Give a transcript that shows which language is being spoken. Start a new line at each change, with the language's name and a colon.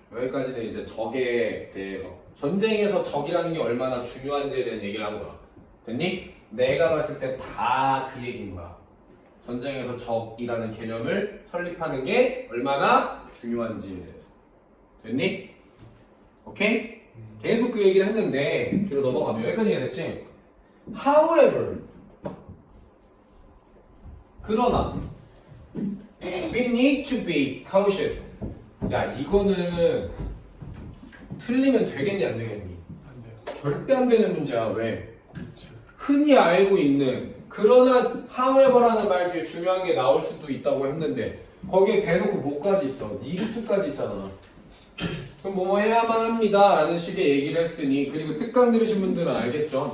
Korean: 여기까지는 이제 적에 대해서 전쟁에서 적이라는 게 얼마나 중요한지에 대한 얘기를 한 거야. 됐니? 내가 봤을 때 다 그 얘기인 거야. 전쟁에서 적이라는 개념을 설립하는 게 얼마나 중요한지에 대해서. 됐니? 오케이? 계속 그 얘기를 했는데 뒤로 넘어가면 여기까지 얘기했지?
English: However
Korean: 그러나
English: we need to be cautious.
Korean: 야 이거는 틀리면 되겠니 안 되겠니? 안 돼요. 절대 안 되는 문제야. 왜? 흔히 알고 있는 그러나 however라는 말 뒤에 중요한 게 나올 수도 있다고 했는데 거기에 대놓고 뭐까지 있어? need to까지 있잖아. 그럼 뭐뭐 해야만 합니다 라는 식의 얘기를 했으니 그리고 특강 들으신 분들은 알겠죠?